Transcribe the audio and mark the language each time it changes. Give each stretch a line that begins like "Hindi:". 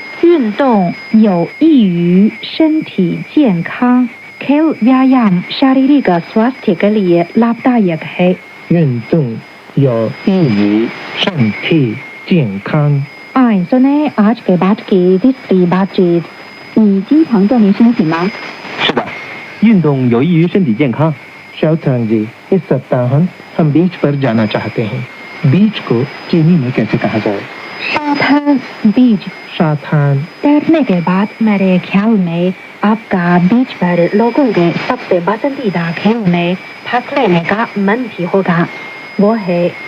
Chinese: 运动有益于身体健康
Hindi: खेल व्यायाम शारीरिक स्वास्थ्य के लिए लाभदायक है
Chinese: 运动有益于身体健康。
Hindi: आइए सुने आज के बाद की तीसरी बातचीत
Chinese: 你经常锻炼身体吗是的，运动有益于身体健康。
Hindi: शाओतांग जी, इस सप्ताह हम बीच पर जाना चाहते हैं। बीच को चीनी में कैसे कहा जाए? सावधान बीच शाथान तैरने के बाद मेरे ख्याल में आपका बीच पर लोगों के सबसे पसंदीदा खेल में भाग लेने का मन भी होगा वो है